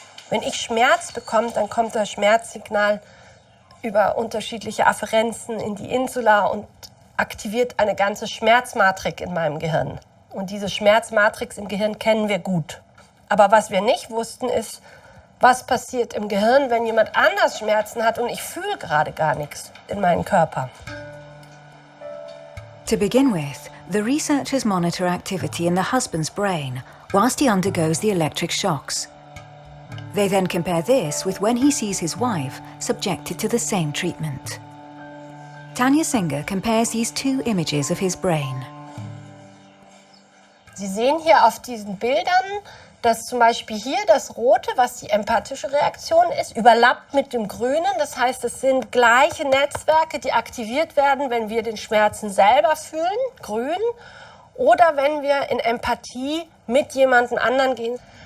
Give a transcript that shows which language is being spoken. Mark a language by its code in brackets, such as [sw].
[de] Wenn ich Schmerz bekomme, dann kommt das Schmerzsignal über unterschiedliche Afferenzen in die Insula und aktiviert eine ganze Schmerzmatrix in meinem Gehirn. Und diese Schmerzmatrix im Gehirn kennen wir gut. Aber was wir nicht wussten, ist, was passiert im Gehirn, wenn jemand anders Schmerzen hat und ich fühle gerade gar nichts in meinem Körper. [en] To begin with, the researchers monitor activity in the husband's brain whilst he undergoes the electric shocks. They then compare this with when he sees his wife subjected to the same treatment. Tanya Singer compares these two images of his brain. [de] Sie sehen hier auf diesen Bildern, dass zum Beispiel hier das Rote, was die empathische Reaktion ist, überlappt mit dem Grünen. Das heißt, es sind gleiche Netzwerke, die aktiviert werden, wenn wir den Schmerzen selber fühlen, grün, oder wenn wir in Empathie mit jemandem anderen gehen.